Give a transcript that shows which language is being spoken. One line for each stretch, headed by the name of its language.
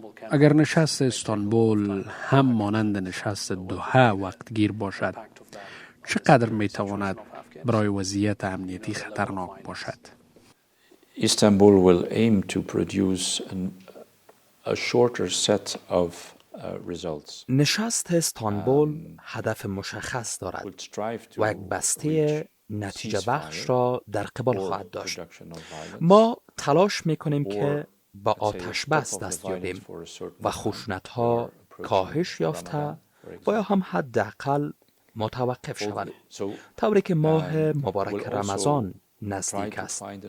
Persian: اگر نشست استانبول هم مانند نشست دوحه وقتگیر باشد، چقدر میتواند برای وضعیت امنیتی خطرناک باشد؟
English: Istanbul will aim to produce a shorter set of results.
Persian: نشست استانبول هدف مشخص دارد و یک بسته نتیجه بخش را در قبال خواهد داشت. ما تلاش میکنیم که با آتش بس دست یابیم و خشونت‌ها کاهش یافته و یا هم حداقل متوقف شوند، طوری که ماه مبارک رمضان نزدیک است.